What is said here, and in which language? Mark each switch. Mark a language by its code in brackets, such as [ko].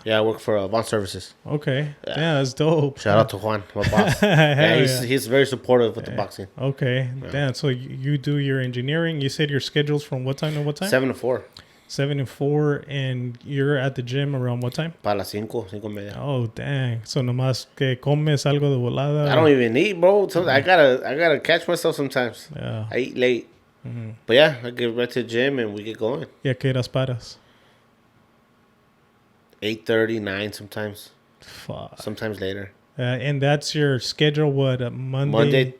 [en] Yeah, I work for Bond Services. Okay, yeah, that's dope. Shout out to Juan, my boss. He's very supportive with the boxing. Okay, damn. So you do your engineering. You said your schedule's from what time to what time? 7 to 4. 7 to 4, and you're at the gym around what time? [es] Para las 5:30. [en] Oh, dang. [es] So nomás que comes algo de volada. [en] I don't even eat, bro. I gotta catch myself sometimes. Yeah. I eat late. But yeah, I get right to the gym and we get going. [es] ¿Y a qué horas paras? [en] 8:30, 9 sometimes. Fuck. Sometimes later. And that's your schedule, what, Monday?